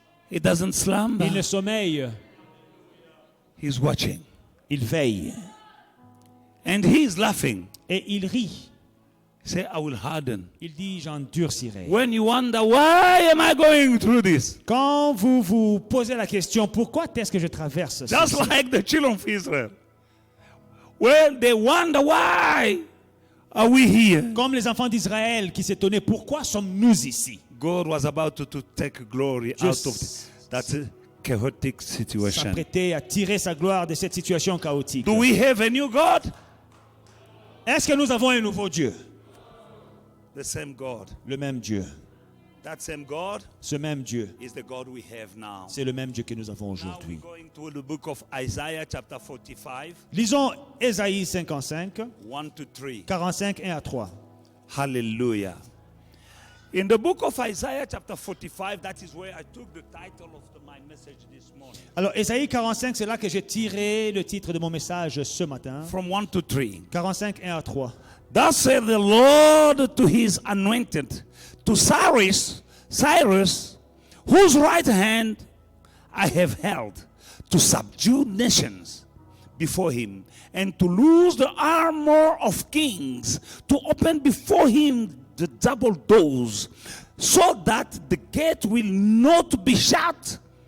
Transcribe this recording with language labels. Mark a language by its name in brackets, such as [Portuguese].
[English] He doesn't slumber. [French] Il ne sommeille. [English] He's watching. [French] Il veille. [English] And he is laughing. [French] Et il rit. [English] Say, I will harden. [French] Il dit, j'endurcirai. [English] When you wonder, why am I going through this? [French] Quand vous vous posez la question, pourquoi est-ce que je traverse [English] Just [French] ceci? [English] like the children of Israel. When they wonder, why are we here? [French] Comme les enfants d'Israël qui s'étonnaient, pourquoi sommes-nous ici? [English] God was about to take glory [French] Dieu [English] out of that chaotic situation. [French] s'apprêtait à tirer sa gloire de cette situation chaotique. [English] Do we have a new God? [French] Est-ce que nous avons un nouveau Dieu? [English] The same God. [French] Le même Dieu. [English] That same God [French] Ce même Dieu, [English] is the God we have now. [French] c'est le même Dieu que nous avons [English] Now [French] aujourd'hui. [English] we're going to the book of Isaiah chapter 45, [French] Lisons Ésaïe 55, [English] 1 to 3. [French] 45, 1 à 3. [English] Hallelujah. In the book of Isaiah chapter 45, that is where I took the title of my message this morning. [French] Alors, Ésaïe 45, c'est là que j'ai tiré le titre de mon message ce matin. [English] From 1 to 3. [French] 45, 1 à 3. [English] Thus said the Lord to his anointed, to Cyrus, whose right hand I have held, to subdue nations before him, and to loose the armor of kings, to open before him the double doors, so that the gate will not be shut.